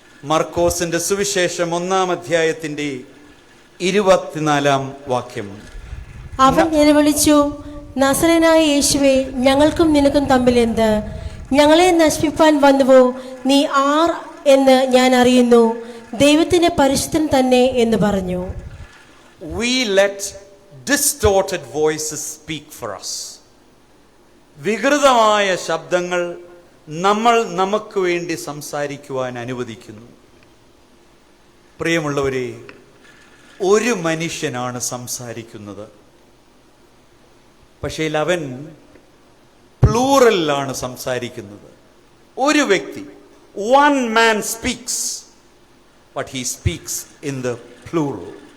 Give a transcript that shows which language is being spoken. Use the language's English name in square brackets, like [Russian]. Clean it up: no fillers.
[Malayalam] മർക്കോസിന്റെ സുവിശേഷം 1-ാം അധ്യായത്തിന്റെ 24-ാം വാക്യം. അവൻ നിലവിളിച്ചു, നസറേനായ യേശുവേ, ഞങ്ങൾക്കും നിനക്കും തമ്മിൽ എന്ത്? ഞങ്ങളെ നശിപ്പിപ്പാൻ വന്നുവോ? നീ ആർ എന്ന് ഞാൻ അറിയുന്നു, ദൈവത്തിന്റെ പരിശുദ്ധൻ തന്നെ എന്ന് പറഞ്ഞു. [English] We let distorted voices speak for us. [Malayalam] വികൃതമായ ശബ്ദങ്ങൾ നമ്മൾ നമുക്ക് വേണ്ടി സംസാരിക്കുവാൻ അനുവദിക്കുന്നു. പ്രിയമുള്ളവരെ, ഒരു മനുഷ്യനാണ് സംസാരിക്കുന്നത്, പക്ഷേ അവൻ പ്ലൂറലിലാണ് സംസാരിക്കുന്നത്. ഒരു വ്യക്തി, [English] one man speaks, but he speaks in the plural.